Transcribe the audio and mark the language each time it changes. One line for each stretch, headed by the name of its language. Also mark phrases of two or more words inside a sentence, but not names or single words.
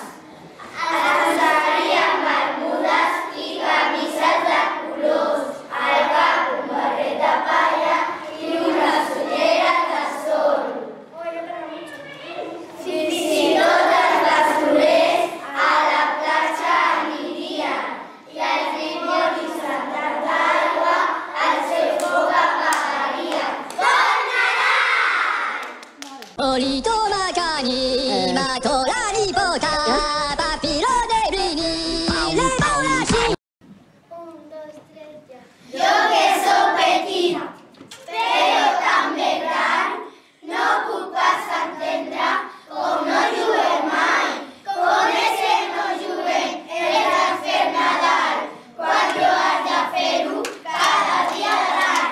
Catalan: Es posarien bermudes i camises de colors, al cap un barret de palla i unes ulleres de sol. Fins i tot els basurers a la platja anirien i els dimonis en tanta aigua el seu foc apagarien. Bon Nadal! 檻と中にまとらりぼたパピロデルにレモラシン
Spanish: Un, dos, tres, ya. Yo que soy
Catalan: petit, però també gran, no puc pas entendre com no juguem mai. Com és que no juguem el fer Nadal, quan jo has de fer-ho cada dia de l'any.